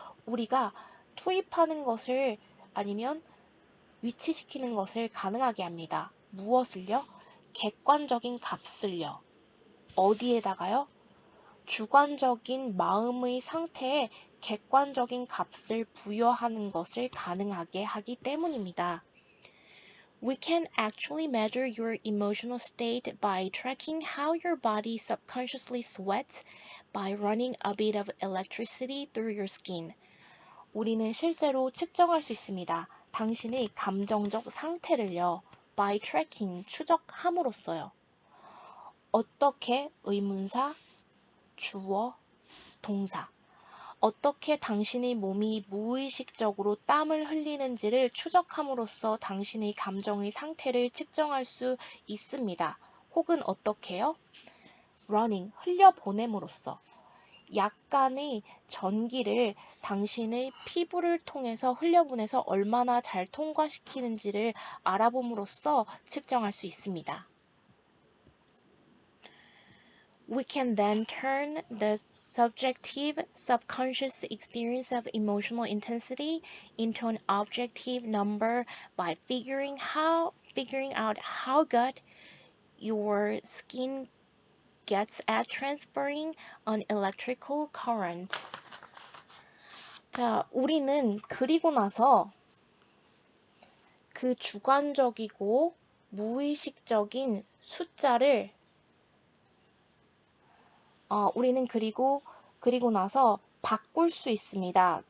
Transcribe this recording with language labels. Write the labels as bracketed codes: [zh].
[ko] 우리가 투입하는 것을 아니면 위치시키는 것을 가능하게 합니다. 무엇을요? 객관적인 값을요. 어디에다가요? 주관적인 마음의 상태에 객관적인 값을 부여하는 것을 가능하게 하기 때문입니다. [en] We can actually measure your emotional state by tracking how your body subconsciously sweats by running a bit of electricity through your skin. [ko] 우리는 실제로 측정할 수 있습니다. 당신의 감정적 상태를요. [en] by tracking, [ko] 추적함으로써요. 어떻게 의문사, 주어, 동사. 어떻게 당신의 몸이 무의식적으로 땀을 흘리는지를 추적함으로써 당신의 감정의 상태를 측정할 수 있습니다. 혹은 어떻게요? running, 흘려보냄으로써 약간의 전기를 당신의 피부를 통해서 흘려보내서 얼마나 잘 통과시키는지를 알아봄으로써 측정할 수 있습니다. [en] We can then turn the subjective, subconscious experience of emotional intensity into an objective number by figuring out how good your skin gets at transferring an electrical current. [ko] 자, 우리는 그리고 나서 그 주관적이고 무의식적인 숫자를 우리는 그리고 나서 바꿀 수 있습니다.